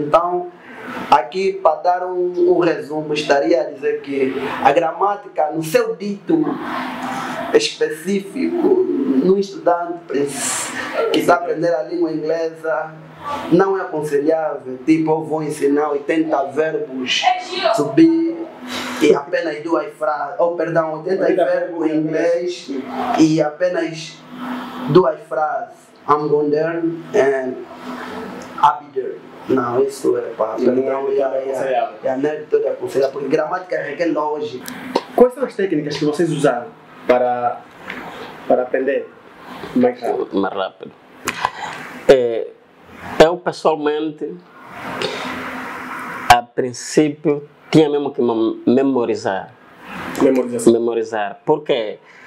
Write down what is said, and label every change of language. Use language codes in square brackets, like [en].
[pt] Então, aqui, para dar um resumo, estaria a dizer que a gramática, no seu dito específico, no estudante que está aprendendo a língua inglesa, não é aconselhável. Tipo, eu vou ensinar 80 verbos, subir e apenas 2 frases, ou perdão, 80 verbos em inglês e apenas 2 frases. [en] I'm going there and I'll be there. [pt] Não, isso é para perdão e a nerd toda aconselhável, porque gramática requer lógica. Quais são as técnicas que vocês usaram para aprender mais rápido? Mais rápido. Eu, pessoalmente, a princípio, tinha mesmo que memorizar. Memorizar. Por quê?